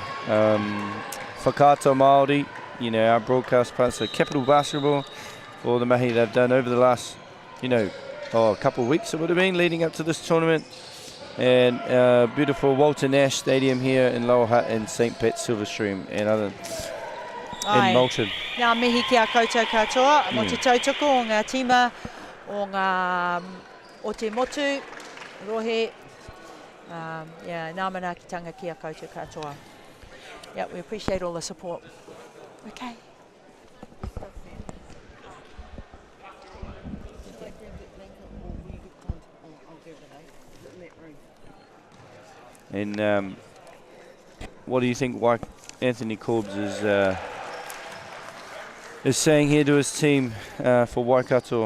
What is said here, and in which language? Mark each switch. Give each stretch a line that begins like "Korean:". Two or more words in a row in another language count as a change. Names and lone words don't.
English: Whakaata Māori, you know, our broadcast partner, Capital Basketball, all the mahi they've done over the last, you know, a couple of weeks it would have been leading up to this tournament. And beautiful Walter Nash Stadium here in Lower Hutt and St. Pat's Silverstream and other in Moulton.
Māori: Ngā mihi ki a koutou katoa, mo te tautoko o ngā tima, o ngā o te motu, rohe, yeah, ngā manaakitanga ki a koutou katoa.
English: Yeah, we appreciate all the support. Okay. And what do you think Anthony Corbs is saying here to his team for Waikato?